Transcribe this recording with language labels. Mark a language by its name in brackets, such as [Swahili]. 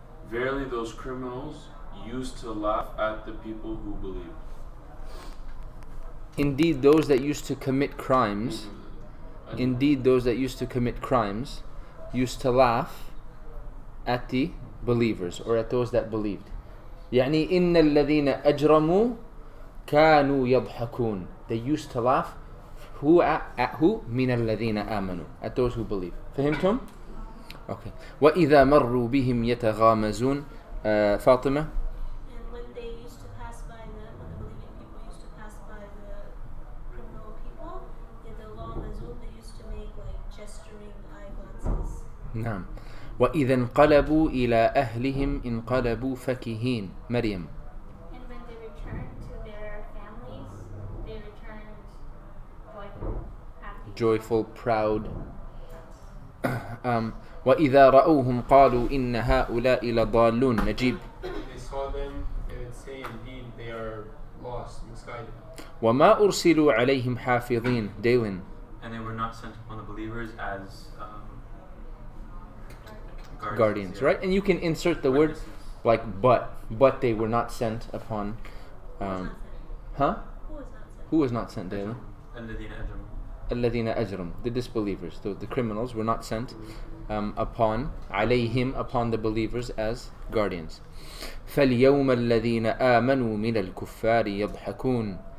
[English] Verily, those criminals used to laugh at the people who believed. Indeed, those that used to commit crimes. Indeed, those that used to commit crimes used to laugh at the believers or at those that believed. [Arabic] يعني إن الذين أجرموا كانوا يضحكون. [English] They used to laugh. Who at who? [Arabic] من الذين آمنوا. [English] At those who believe. [Arabic] فهمتم? [English] Okay. [Arabic] وإذا مروا بهم يتغامزون. فاطمة. [English] And when they used to pass by when the believing people used to pass by the criminal people, they used to make like gesturing eye glances. [Arabic] نعم. وإذا انقلبوا إلى أهلهم انقلبوا فكهين. مريم. [English] And when they returned to their families, they returned joyful, happy. Joyful, proud. [Arabic] وإذا رأوهم قالوا إن هؤلاء لضالون. نجيب. [English] They saw them, they would say, indeed, they are lost, misguided. [Arabic] وما أرسلوا عليهم حافظين. [English] Dalen. And they were not sent upon the believers as guardians, yeah. right? And you can insert the word like but they were not sent upon huh? Who was not sent, Dayla? [Arabic] الذين أجرموا. الذين أجرموا, [English] the disbelievers, the criminals were not sent upon [Arabic] عليهم, [English] upon the believers as guardians. [Arabic] فاليوم الذين آمنوا من الكفار يضحكون.